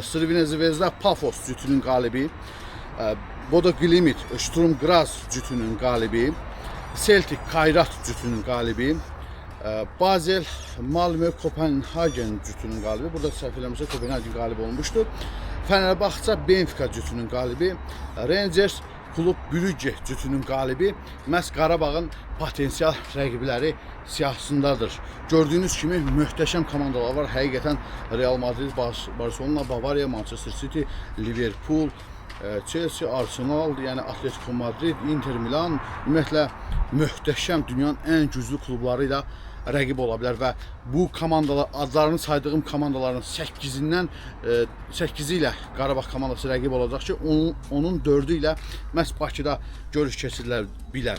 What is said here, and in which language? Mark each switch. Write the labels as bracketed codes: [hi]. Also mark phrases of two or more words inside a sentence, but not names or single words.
[az] Crvena Zvezda Pafos cütünün qalibi, Bodo Glimt Sturm Graz cütünün qalibi, Celtic Kairat cütünün qalibi, Basel Malmö Kopenhagen cütünün qalibi. Burada səhv eləmirəmsə Kopenhagen qalib olmuşdu. Fenerbahçe Benfica cütünün qalibi, Rangers Klub Brügge cütünün qalibi məhz Qarabağın potensial rəqibləri siyahısındadır. Gördüyünüz kimi möhtəşəm komandalar var. Həqiqətən Real Madrid, Barcelona, Bavaria, Manchester City, Liverpool, Chelsea, Arsenal, yəni Atletico Madrid, Inter Milan ümumiyyətlə möhtəşəm dünyanın ən güclü klubları ilə rəqib ola bilər və bu komandalar, adlarını saydığım komandaların 8'i ilə Qarabağ komandası rəqib olacaq ki, onun 4'ü ilə məhz Bakıda görüş keçirilə bilər.